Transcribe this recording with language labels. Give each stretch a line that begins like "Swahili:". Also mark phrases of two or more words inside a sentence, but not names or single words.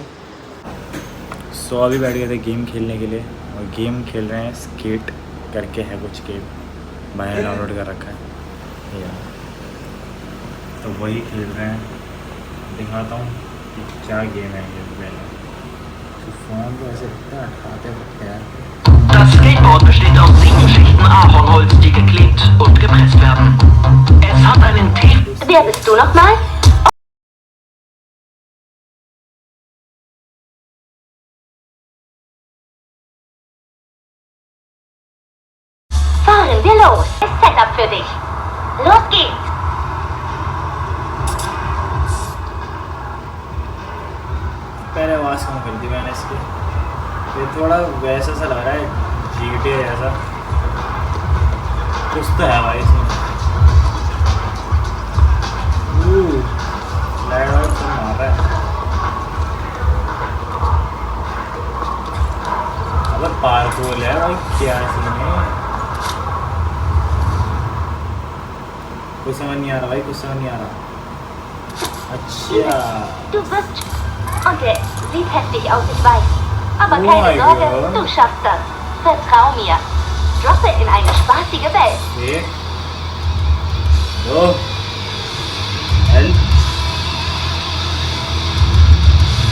Hindi: सो अभी बैठ गए थे गेम खेलने के लिए, और गेम खेल रहे हैं स्केट करके है कुछ गेम, मैंने डाउनलोड कर रखा है यार, तो वही खेल रहे हैं। दिखाता हूँ कि क्या गेम है ये। मैंने तो फ़ोन तो ऐसे हटाते वक्त यार।
German: Das Skateboard besteht aus 7 Schichten Ahornholz, die geklebt und gepresst werden. Es hat einen tiefen... Wer bist du nochmal? Fahren wir los. Ist Setup für dich. Los geht's.
Hindi: पहले आवाज़ कम कर दी मैंने इसकी, ये थोड़ा वैसा सा लग रहा है GTA जैसा कुछ तो है भाई इसमें। लाइट वाइट सब मार रहा है। अगर पार्क बोल है भाई क्या सीन है, कुछ समझ नहीं आ रहा भाई, कुछ समझ नहीं आ रहा। अच्छा
German: Du bist... Und er sieht heftig aus, ich weiß. Aber Oh keine mein Sorge, Gott. du schaffst das. Vertrau mir. Droppe in eine spaßige Welt.
Hindi: एक दो एल